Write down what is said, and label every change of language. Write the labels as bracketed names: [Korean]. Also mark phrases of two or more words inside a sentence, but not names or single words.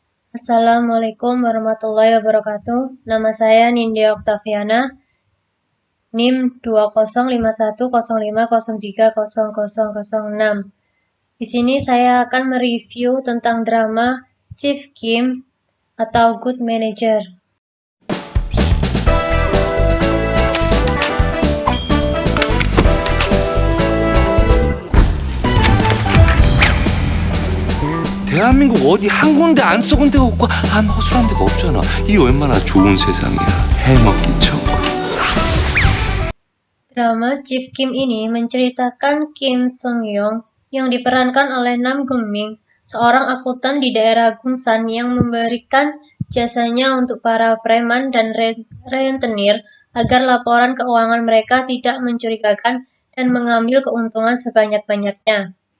[Arabic] السلام عليكم ورحمة الله وبركاته. [Indonesian] Nama saya Nindya Oktaviana, NIM 205105030006. Di sini saya akan mereview tentang drama Chief Kim atau Good Manager. [Korean] 대한민국 어디 한 군데 안 썩은 데가 없고 안 허술한 데가 없잖아. 이 얼마나 좋은 세상이야. 해먹기 천국. [Indonesian] Drama Chief Kim ini menceritakan Kim Sung Young yang diperankan oleh Nam Gun Min, seorang akuntan di daerah Gungsan yang memberikan jasanya untuk para preman dan rentenir agar laporan keuangan mereka tidak mencurigakan dan mengambil keuntungan sebanyak-banyaknya.